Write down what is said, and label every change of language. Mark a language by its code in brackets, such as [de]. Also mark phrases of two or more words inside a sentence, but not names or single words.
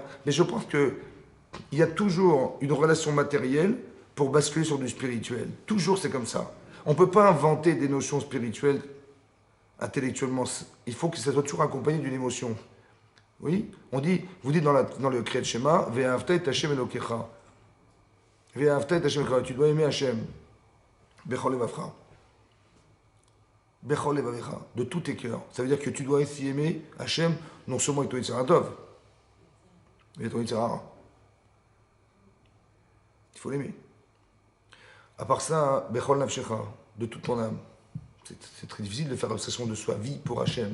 [fr] Mais je pense que il y a toujours une relation matérielle pour basculer sur du spirituel. Toujours, c'est comme ça. On ne peut pas inventer des notions spirituelles intellectuellement. Il faut que ça soit toujours accompagné d'une émotion. Oui, on dit, vous dites dans le [he] קריאת שמע, ואהבת את השם אלוקיך. ואהבת את השם אלוקיך. [fr] Tu dois aimer Hashem. [he] בכל לבבך. בכל לבבך. [fr] De tous tes cœurs. Ça veut dire que tu dois aussi aimer Hashem, non seulement avec ton [he] יצר הטוב, [fr] mais ton [he] יצר הרע. [fr] Il faut l'aimer. À part ça, [he] בכל נפשך, [fr] de toute ton âme. C'est très difficile de faire l'obsession de soi, vie pour Hachem.